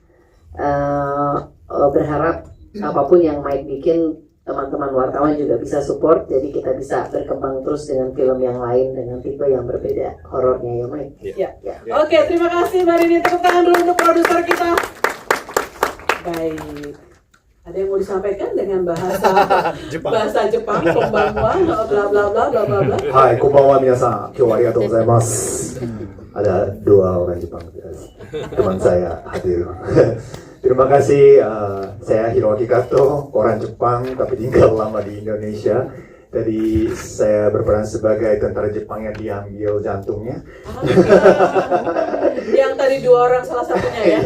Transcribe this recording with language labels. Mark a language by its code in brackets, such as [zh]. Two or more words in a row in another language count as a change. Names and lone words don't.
[id] Berharap apapun yang Mike bikin, teman-teman wartawan juga bisa support, jadi kita bisa berkembang terus dengan film yang lain dengan tipe yang berbeda horornya ya Mike. Ya. Oke, terima kasih Mbak Rini. Tepuk tangan dulu untuk produser kita. Baik. Ada yang mau disampaikan dengan bahasa Jepang, konbanwa, bla bla bla bla bla bla. [ja] Hai, こんばんは、みなさん. 今日はありがとうございます. [id] Ada 2 orang Jepang, teman saya hadir. Terima kasih, saya Hiroaki Kato, orang Jepang tapi tinggal lama di Indonesia. Jadi saya berperan sebagai tentara Jepang yang diambil jantungnya. Yang tadi 2 orang salah satunya ya.